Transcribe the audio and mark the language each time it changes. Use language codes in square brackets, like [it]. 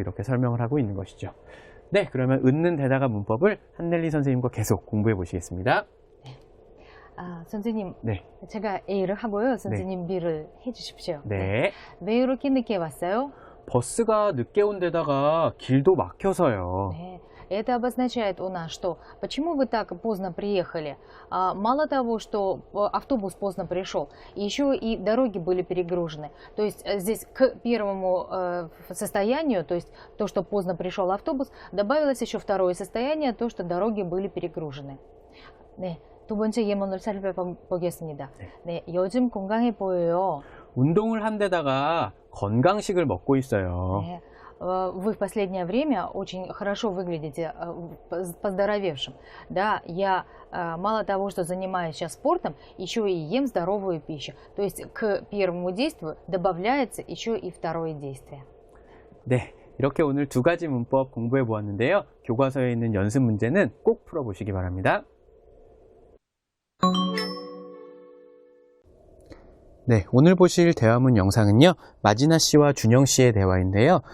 [ko] 이렇게 설명을 하고 있는 것이죠. 네, 그러면 은는 데다가 문법을 한넬리 선생님과 계속 공부해 보시겠습니다. 선생님, 네. 제가 A를 하고요. 선생님 B를 해주십시오. 네. 왜 이렇게 늦게 왔어요? 버스가 늦게 온 데다가 길도 막혀서요. 네. [ru] Это обозначает у нас, что почему вы так поздно приехали. Мало того, что автобус поздно пришел, еще и дороги были перегружены. То есть здесь к первому состоянию, то есть то, что поздно пришел автобус, добавилось еще второе состояние, то, что дороги были перегружены. [ko] 네. 두 번째 예문을 살펴보겠습니다. 네, 요즘 건강해 보여요. 운동을 한 데다가 건강식을 먹고 있어요. [ru] 네, вы в последнее время очень хорошо выглядите поздоровевшим. Да, я мало того, что занимаюсь сейчас спортом, еще и ем здоровую пищу. То есть к первому действию добавляется еще и второе действие. [ko] 네, 이렇게 오늘 두 가지 문법 공부해 보았는데요. 교과서에 있는 연습 문제는 꼭 풀어보시기 바랍니다. 네, 오늘 보실 대화문 영상은요, 마지나 씨와 준영 씨의 대화인데요.